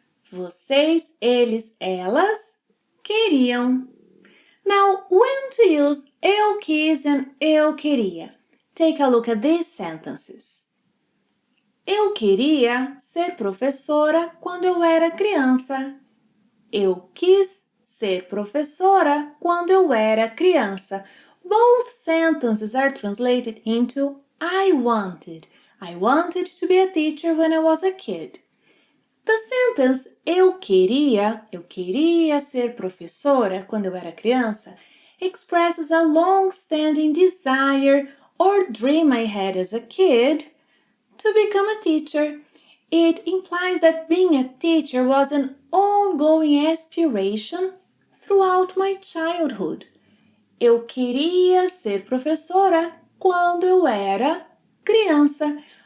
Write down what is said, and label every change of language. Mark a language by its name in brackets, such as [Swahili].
[Portuguese] Vocês, eles, elas queriam. [English] Now, when to use eu quis and eu queria? Take a look at these sentences. [Portuguese] Eu queria ser professora quando eu era criança. Eu quis ser professora quando eu era criança. [English] Both sentences are translated into I wanted. I wanted to be a teacher when I was a kid. The sentence [Portuguese] eu queria ser professora quando eu era criança [English] expresses a long-standing desire or dream I had as a kid to become a teacher. It implies that being a teacher was an ongoing aspiration throughout my childhood. [Portuguese] Eu queria ser professora quando eu era criança.